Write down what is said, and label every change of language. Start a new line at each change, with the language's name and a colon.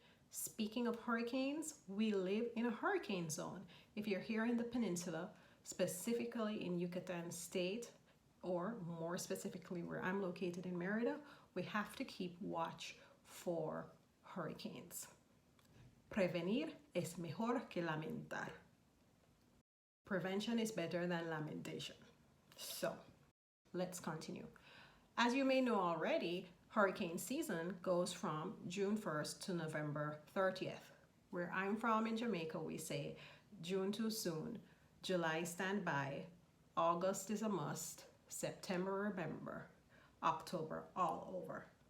English: Speaking of hurricanes, we live in a hurricane zone. If you're here in the peninsula, specifically in Yucatan state, or more specifically where I'm located in Merida, we have to keep watch for hurricanes.
Spanish: Prevenir es mejor que lamentar.
English: Prevention is better than lamentation. So, let's continue. As you may know already, hurricane season goes from June 1st to November 30th. Where I'm from in Jamaica, we say June too soon, July stand by, August is a must, September remember, October all over.